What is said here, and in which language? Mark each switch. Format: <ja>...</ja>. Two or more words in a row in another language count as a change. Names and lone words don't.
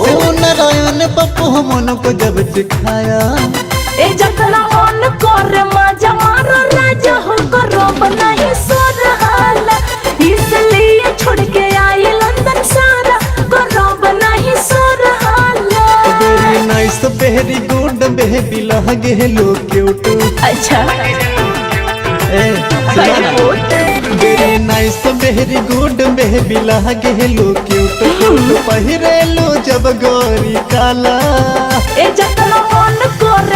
<bho>शिव नारायण पप्पू हमन को जब सिखाया। ए जतना मन करे मजा मारो राजा हो करो नहीं सुरहाला, इसलिए छोड़ के आई लंदन सारा करो नहीं सुरहाला।</bho> <en>very nice very good</en> <bho>बेबी लगे लो क्यूट। अच्छा</bho> <en>very nice very good</en> <bho>बेबी लगे लो क्यूट। पहिरे लो जब गोरी काला ए जतना मन</bho>